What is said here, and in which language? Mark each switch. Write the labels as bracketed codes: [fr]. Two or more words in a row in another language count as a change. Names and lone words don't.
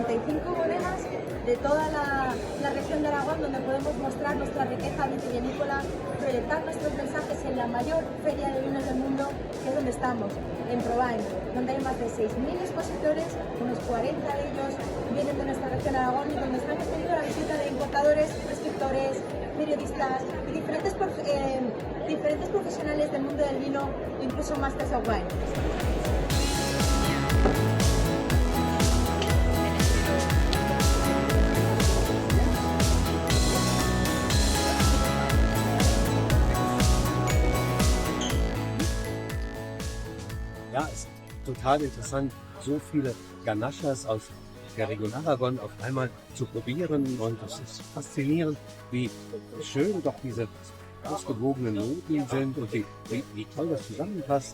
[es] 5 bodegas de toda la región de Aragón, donde podemos mostrar nuestra riqueza vitivinícola, proyectar nuestros mensajes en la mayor feria de vinos del mundo, que es donde estamos, en Provine, donde hay más de 6.000 expositores, unos 40 de ellos vienen de nuestra región de Aragón y donde estamos teniendo la visita de importadores, prescriptores, periodistas y diferentes profesionales del mundo del vino, incluso Masters of Wine. [de] Ja, es ist total interessant, so viele Ganachas aus der Region Aragon auf einmal zu probieren, und es ist faszinierend, wie schön doch diese ausgewogenen Noten sind und wie toll das zusammenpasst.